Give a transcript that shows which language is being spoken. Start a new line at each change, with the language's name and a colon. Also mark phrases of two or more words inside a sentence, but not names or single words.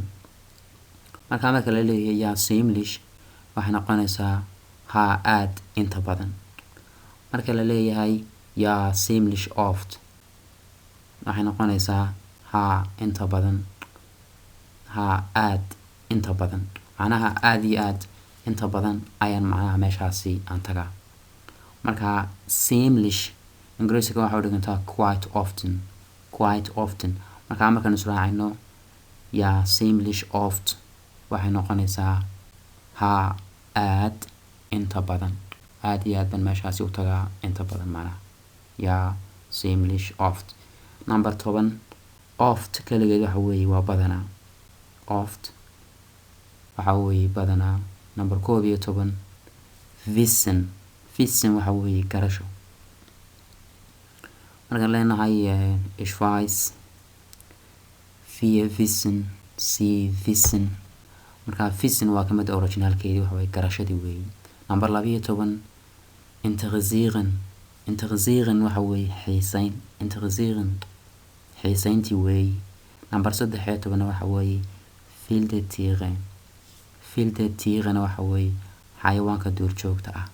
Somali: Marka la leeyahay
German: ja ziemlich
Somali: waxay noqonaysaa haa aad inta badan. Marka la leeyahay
German: ja ziemlich oft
Somali: waxay noqonaysaa haa inta badan. Haa aad inta badan. Macnaha aad iyo aad inta badan ayaan macnaha meeshaasi aan tagaa. Marka ziemlich Ingiriisiga waxa u dhigantaa
English: quite often.
Somali: Marka markaan israacino
German: ja ziemlich oft
Somali: waxay noqonaysaa haa aad inta badan. Aad iyo aad baan meeshaasi u tagaa inta badan macnaha.
German: Ja ziemlich oft.
Somali: Number 10 oft keligeed waxa weeye waa badanaa. Oft waxa weeye badanaa. Number 11 wissen waxa weeye garasho.
German: Markaan leenahay ich weiß, wir wissen, sie wissen.
Somali: Marka wissen waa kamid originalkeedii waxa weeye garashadii weeye. Number 12 interessieren waxa weeye xiisayn. Xiisayntii weeye. Number 13 waxa weeye
German: wilde Tiere
Somali: waxa weeye xayawaanka duurjoogta ah.